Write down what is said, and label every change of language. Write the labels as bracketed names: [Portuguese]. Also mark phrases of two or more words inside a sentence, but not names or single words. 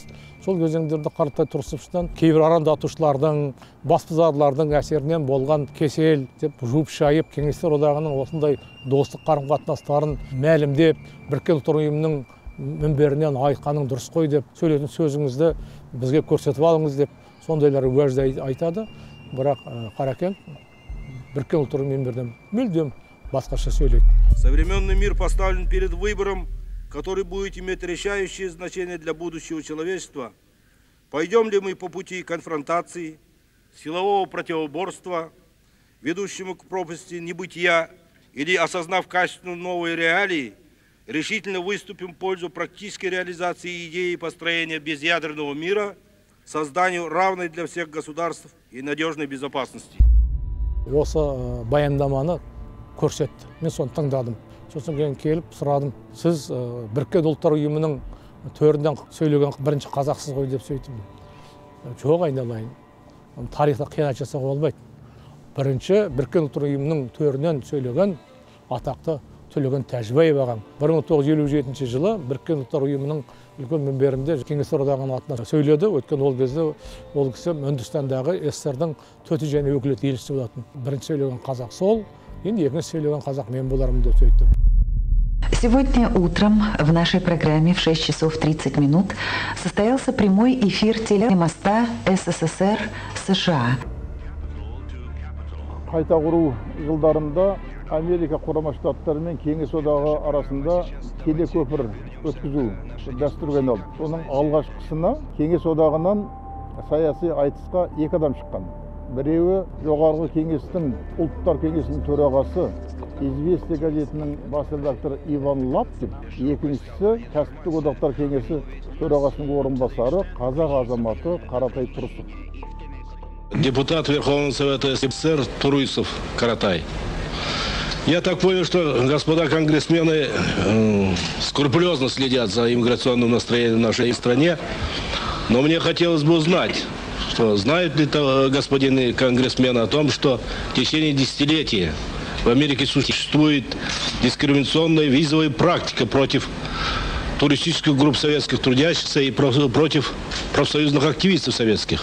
[Kazakh] Сол кезеңдерде Қаратай Тұрысовтан кейбір арандатушылардың, баспызарлардың әсерінен болған кесел деп жуып шайып Кеңестер одағының осындай достық қарым-қатынастарын мәлімдеп, Біріккен ұлттар ұйымының мінберінен айтқаның дұрыс қой деп сөйлейтін сөзіңізді бізге көрсетіп алыңыз деп сондайлар уәжді айтады. Бірақ Қарекең Біріккен ұлттар ұйымының мінберінен мүлдем басқаша сөйлейді. [Russian] Современный мир поставлен перед выбором, который будет иметь решающее значение для будущего человечества. Пойдем ли мы по пути конфронтации силового противоборства, ведущему к пропасти небытия, или, осознав качественно новые реалии, решительно выступим в пользу практической реализации идеи построения безъядерного мира, созданию равной для всех государств и надежной безопасности. [Kazakh] Осы баяндаманы көрсетті. Мен соны тыңдадым. Сосын кейін келіп сұрадым. Сіз Біріккен ұлттар ұйымының төрінден сөйлеген бірінші қазақсыз ғой деп сөйттім. Жоқ, айналайын. Тарихта қиянат жасауға болмайды. Бірінші Біріккен ұлттар ұйымының төрінен сөйлеген атақты Төлеген Тәжібаев ағам 1957 жылы Біріккен ұлттар ұйымының үлкен мінберінде Кеңес одағының атына сөйледі. Өткен ол кезде ол кісі Үндістандағы СССР-дің төтенше және өкілетті елшісі болатын. Бірінші сөйлеген қазақ сол, енді екінші сөйлеген қазақ мен болармын деп сөйттім. [Russian] Сегодня утром в нашей программе в 6 часов 30 минут состоялся прямой эфир телемоста СССР-США. [Kazakh] Қайта құру жылдарында Америка Құрама Штаттары мен Кеңес одағы арасында телекөпір өткізу дәстүрге айналды. Соның алғашқысына Кеңес одағынан саяси айтысқа 2 адам шыққан. Біреуі жоғарғы кеңестің ұлттар кеңесінің төрағасы «Известия» газетінің бас редакторы Иван Лаптев, екіншісі кәсіптік одақтар кеңесі төрағасының орынбасары қазақ азаматы Қаратай Тұрысов. [Russian] Депутат Верховного Совета СССР Туруйсов Каратай. Я так понял, что господа конгрессмены скрупулезно следят за иммиграционным настроением в нашей стране, но мне хотелось бы узнать, что знают ли господины конгрессмены о том, что в течение десятилетий в Америке существует дискриминационная визовая практика против туристических групп советских трудящихся и против профсоюзных активистов советских.